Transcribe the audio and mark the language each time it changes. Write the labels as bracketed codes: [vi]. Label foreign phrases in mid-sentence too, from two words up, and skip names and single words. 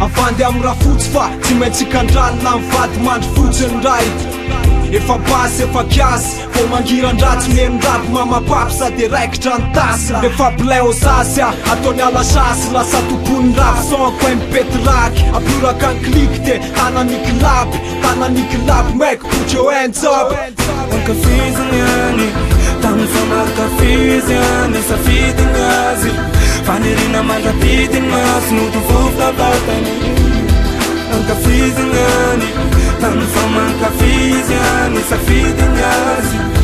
[mg] Avandy amin'ny raha fotsy fa tsy maintsy hikandrany na mivady mandry fotsiny ray. Efa basy, efa kiasy, vao mangiran-dratsy, miheno rapy, mamapapo, sady raikitra ny tasy. Efa bilay ao zasy, a, ataony ala sasy, lasa tompony rafy, [fr] sans coin [mg] mipety raky. Apiraka ny kliky, de tanany kilapy, tanany kilapy, maiko, [en] put your hands up. [mg] Ankafiziny any, tamin'ny famankafy izy any, safidiny azy. Faniriana mandrapidiny azy, no tovoka batany. Ankafiziny any, tamin'ny famankafy izy any, safidiny azy.